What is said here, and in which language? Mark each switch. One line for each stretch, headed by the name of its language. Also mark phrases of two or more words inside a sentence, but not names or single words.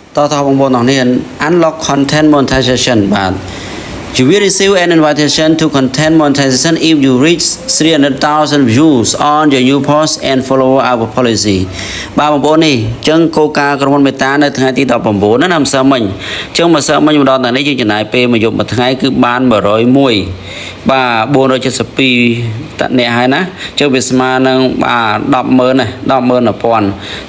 Khmer: ต่อបងប្អូនទាំងនេះ
English: unlock content monetization
Khmer: បាទ
English: You will receive an invitation to content monetization if you reach 300,000 views on your new post and follow our policy
Khmer: បាទបងប្អូននេះចឹងគោលការណ៍ក្រុមហ៊ុនមេតានៅថ្ងៃទី19 ហ្នឹងណាម្សិលមិញចឹងម្សិលមិញម្ដងថ្ងៃនេះយើងចំណាយពេលមួយយប់មួយថ្ងៃគឺបាន101បាទ472តអ្នកហើយណាចឹងវាស្មើនឹងបាទ100000ណា101000